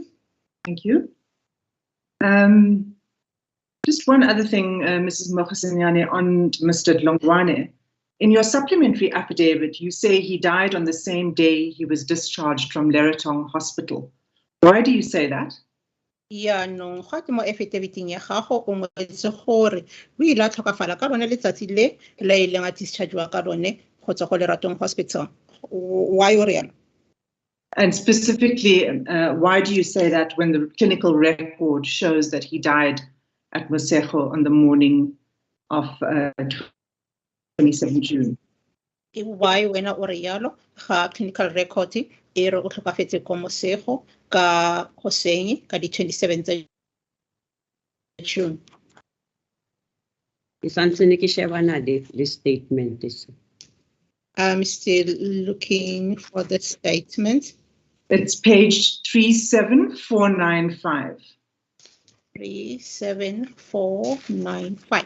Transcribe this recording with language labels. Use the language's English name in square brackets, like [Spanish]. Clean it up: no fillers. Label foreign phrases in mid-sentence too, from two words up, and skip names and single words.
[English] Thank you. Just one other thing, Mrs. Mokhasinyane, on Mr. Dlongwane. In your supplementary affidavit, you say he died on the same day he was discharged from Leratong Hospital. Why do you say that? [Tswana] Yaanong ga ke mo affidavit-ing ya gago o ngwetse gore o ile a tlhokafala ka lone letsatsi le la ileng a discharge-wa ka lone go tswa go Leratong Hospital. Why o rialo? [English] And specifically, why do you say that when the clinical record shows that he died at Mosego on the morning of 27 June? [Tswana] Why wena o rialo ga [English] clinical record [Tswana] e re o tlhokafetse ko Mosego ka goseng ka di 27 tsa June? [English] The statement is. I'm still looking for the statement. It's page 37495. 37495.